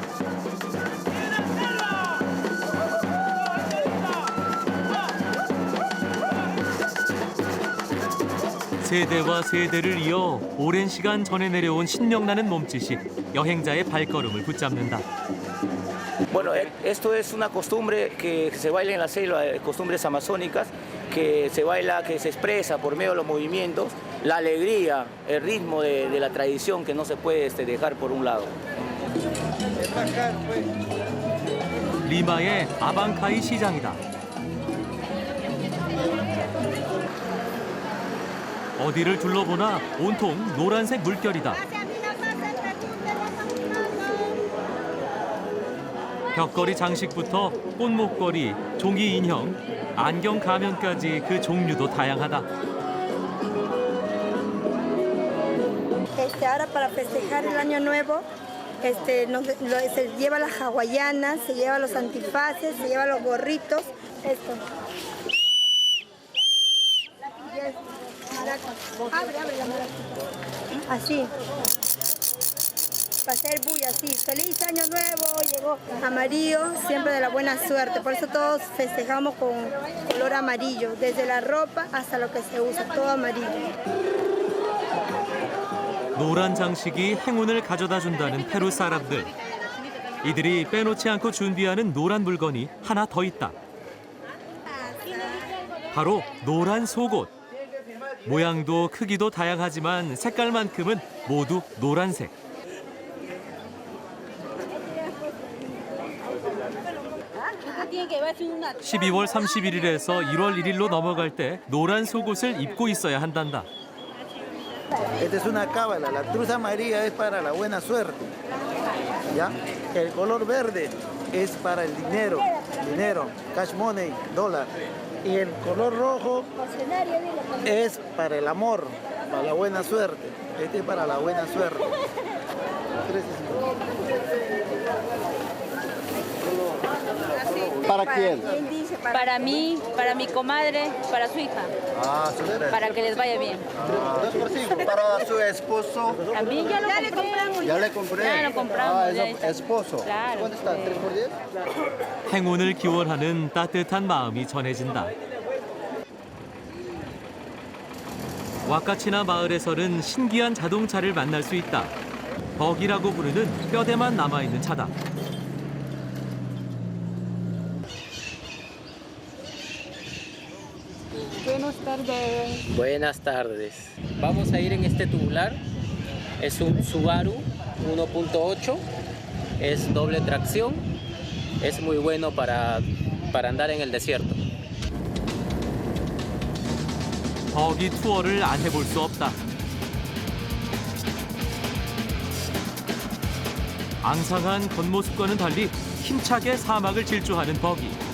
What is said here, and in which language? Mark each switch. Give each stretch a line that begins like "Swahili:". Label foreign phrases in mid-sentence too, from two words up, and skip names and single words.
Korean: 세대와 세대를 이어 오랜 시간 전에 내려온 신명나는 몸짓이 여행자의 발걸음을 붙잡는다.
Spanish: Bueno, esto es una costumbre que se baila en la selva, costumbres amazónicas, que se baila, que se expresa por medio de los movimientos, la alegría, el ritmo de la tradición que no se puede dejar por un lado.
Korean: 리마의 아방카이 시장이다. 어디를 둘러보나 온통 노란색 물결이다. 벽걸이 장식부터 꽃목걸이, 종이 인형, 안경 가면까지 그 종류도 다양하다.
Spanish: Ahora para festejar el año nuevo, se lleva las hawaianas, se lleva los antifaces, se lleva los gorritos, esto. Abre la maraca. Así. Para hacer bulla, así. Feliz año nuevo, llegó amarillo, siempre de la buena suerte. Por eso todos festejamos con color amarillo, desde la ropa hasta lo que se usa, todo amarillo.
Korean: 노란 장식이 행운을 가져다 준다는 페루 사람들. 이들이 빼놓지 않고 준비하는 노란 물건이 하나 더 있다. 바로 노란 속옷. 모양도 크기도 다양하지만 색깔만큼은 모두 노란색. 12월 31일에서 1월 1일로 넘어갈 때 노란 속옷을 입고 있어야 한단다.
Spanish: Esta es una cábala, la cruz amarilla es para la buena suerte, ¿ya? El color verde es para el dinero,
English: cash money,
Spanish: dólar. Y el color rojo es para el amor, para la buena suerte. Este es para la buena suerte. ¿Para quién? Para mí, para mi comadre, para su hija. Para que les vaya bien. Para su esposo. También ya lo compramos. Ya le compré. Ya lo compramos. esposo. Claro. ¿Cuánto está? ¿3 por 10?
Korean: 행운을 기원하는 따뜻한 마음이 전해진다. 와카치나 마을에서는 신기한 자동차를 만날 수 있다. 버기라고 부르는 뼈대만 남아있는 차다.
Spanish: Buenas tardes. Buenas tardes. Vamos a ir en este tubular. Es un Subaru 1.8. Es doble tracción. Es muy bueno para andar en el desierto.
Korean: 버기 투어를 안 해볼 수 없다. 앙상한 겉모습과는 달리 힘차게 사막을 질주하는 버기.